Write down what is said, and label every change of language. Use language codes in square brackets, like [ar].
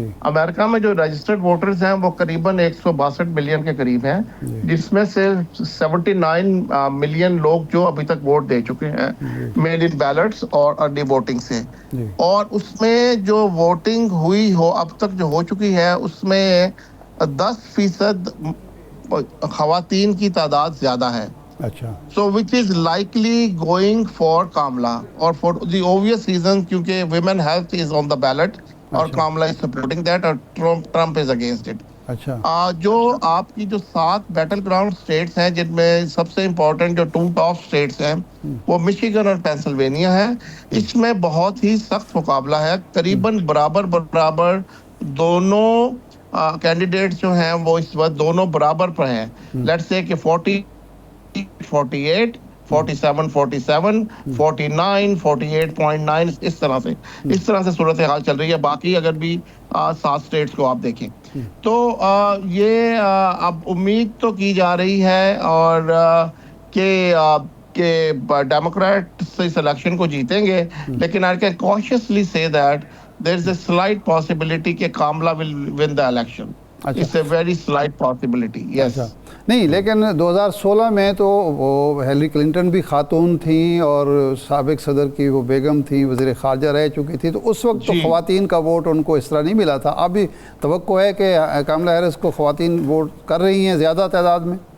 [ur] امریکہ میں جو registered voters ہیں وہ قریباً 162 ملین کے قریب ہیں، جس میں سے 79 ملین لوگ جو ابھی تک ووٹ دے چکے ہیں میل ان بیلٹس اور ارلی ووٹنگ سے. اور اس میں جو ووٹنگ ہوئی ہو اب تک جو ہو چکی ہے اس میں 10% خواتین کی تعداد زیادہ ہے. اچھا. [en] So which is likely going for Kamala, or for the obvious reason [ur] کیونکہ [en] women health is on the ballot [ur] اور [en] Kamala is supporting that اور Trump is against it. [ur] اچھا. جو آپ کی جو 7 بیٹل گراؤنڈ اسٹیٹس ہیں جن میں سب سے امپورٹنٹ جو 2 ٹاپ اسٹیٹس ہیں وہ مشیگن اور پینسلوینیا ہے. اس میں بہت ہی سخت مقابلہ ہے، قریباً برابر دونوں کینڈیڈیٹس جو ہیں وہ اس وقت دونوں برابر پر ہیں. لیٹس سے کہ 48 47 47 49 48.9 اس طرح سے صورتحال چل رہی ہے. باقی اگر بھی 7 اسٹیٹس کو آپ دیکھیں تو یہ اب امید تو کی جا رہی ہے اور کہ ڈیموکریٹ اس الیکشن کو جیتیں گے. لیکن [en] I can cautiously say that there is a slight possibility [ur] کہ [en] Kamala will win the election. It's a very slight possibility. Yes. [ur] نہیں، لیکن 2016 میں تو وہ ہیلری کلنٹن بھی خاتون تھیں اور سابق صدر کی وہ بیگم تھیں، وزیر خارجہ رہ چکی تھی، تو اس وقت تو خواتین کا ووٹ ان کو اس طرح نہیں ملا تھا. اب بھی توقع ہے کہ کاملا ہیرس کو خواتین ووٹ کر رہی ہیں زیادہ تعداد میں؟